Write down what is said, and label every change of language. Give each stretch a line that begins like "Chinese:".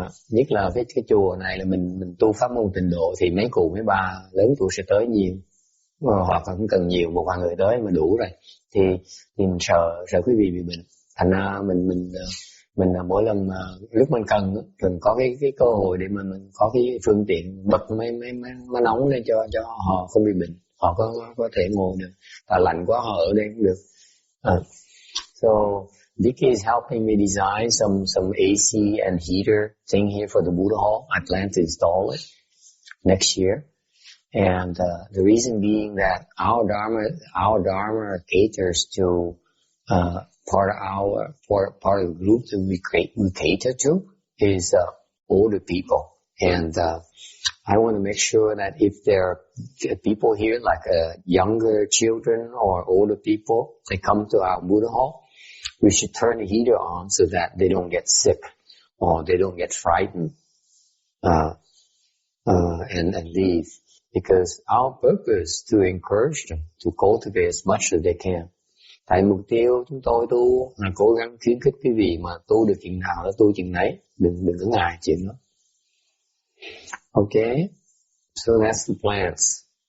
Vietnamese: Nhất là cái chùa này là mình tu pháp môn tịnh độ thì mấy cụ mấy bà lớn tuổi sẽ tới nhiều, hoặc là cũng cần nhiều, một vài người tới mà đủ rồi thì mình sợ quý vị bị bệnh. Thành ra mình mỗi lần lúc mình cần có cái cơ hội để mà mình có cái phương tiện bật máy nóng lên cho họ không bị bệnh, họ có thể ngồi được, và lạnh quá họ ở đây cũng được.
English: So Vicky is helping me design some AC and heater thing here for the Buddha Hall. I plan to install it next year. And the reason being that our Dharma caters to part of the group that we cater to is older people. And I want to make sure that if there are people here like younger children or older people, they come to our Buddha Hall, we should turn the heater on so that they don't get sick or they don't get frightened and leave. Because our purpose to encourage them to cultivate as much as they can.
Vietnamese: Tại mục tiêu chúng tôi tu là cố gắng khuyến khích quý vị mà tu được chừng nào là tu chừng đấy, đừng có ngại chuyện đó.
English: Okay, so that's the plans.